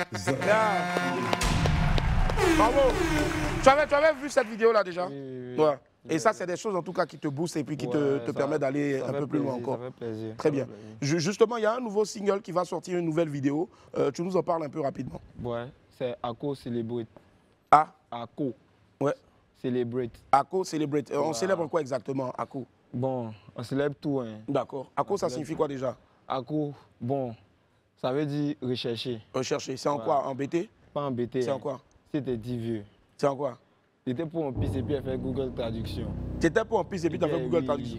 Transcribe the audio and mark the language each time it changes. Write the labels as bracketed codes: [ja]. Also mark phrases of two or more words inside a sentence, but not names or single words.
[fr] Bravo. Tu avais vu cette vidéo-là déjà? Oui. Ouais. Et ça, c'est des choses en tout cas qui te boostent et puis qui te permettent d'aller un peu plus loin encore. Ça fait plaisir. Très bien. Justement, il y a un nouveau single qui va sortir, une nouvelle vidéo. Tu nous en parles un peu rapidement. Ouais, c'est Ako Celebrate. Ah? Ako. Ouais. Celebrate. Ako Celebrate. On célèbre quoi exactement, Ako? Bon, on célèbre tout. Hein. D'accord. Ako, ça signifie quoi déjà? Ako, bon, ça veut dire rechercher. Rechercher. C'est en quoi? En BT? Pas en BT. C'est en quoi? C'était 10 vieux. C'est en quoi? J'étais pour un piste et puis elle fait Google Traduction. Tu étais pour un piste et puis tu as fait Google Traduction?